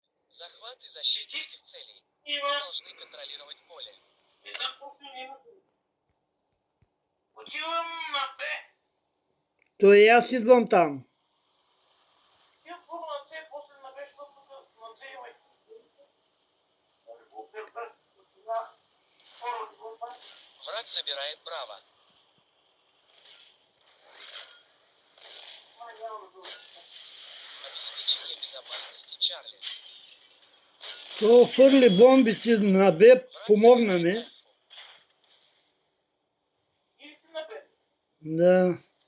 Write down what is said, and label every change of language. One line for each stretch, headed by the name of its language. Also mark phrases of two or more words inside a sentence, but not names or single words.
Russian: Захват и защита этих целей. Мы должны контролировать поле.
Bulgarian: То и аз идвам там.
Russian: Враг забирает Браво. Обеспечение безопасности Чарли.
Bulgarian: То хвърли бомбите на Б, помогна ми. Да.